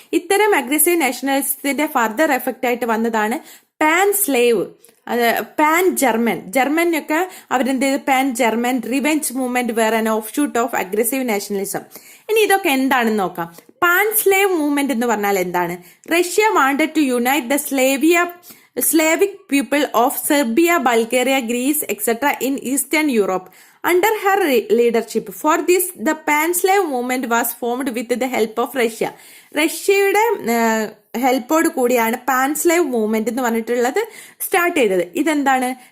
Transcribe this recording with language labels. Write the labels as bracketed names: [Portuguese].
[Malayalam] ഇത്തരം aggressive നാഷണലിസത്തിന്റെ further effect ആയിട്ട് വന്നതാണ് പാൻ സ്ലേവ്, പാൻ ജർമ്മനൊക്കെ അവരെന്ത് ചെയ്തു? [English] Pan German revenge movement were an offshoot of aggressive nationalism. [Malayalam] ഇനി ഇതൊക്കെ എന്താണെന്ന് നോക്കാം. പാൻ സ്ലേവ് മൂവ്മെന്റ് എന്ന് പറഞ്ഞാൽ എന്താണ്? [English] Russia wanted to unite the Slavic people of Serbia, Bulgaria, Greece, etc. in Eastern Europe under her leadership. For this, the Pan-Slav movement was formed with the help of Russia. [Malayalam] റഷ്യയുടെ ഹെൽപ്പോട് കൂടിയാണ് പാൻസ്ലേവ് movement എന്ന് പറഞ്ഞിട്ടുള്ളത് start ചെയ്തത്. ഇതെന്താണ്?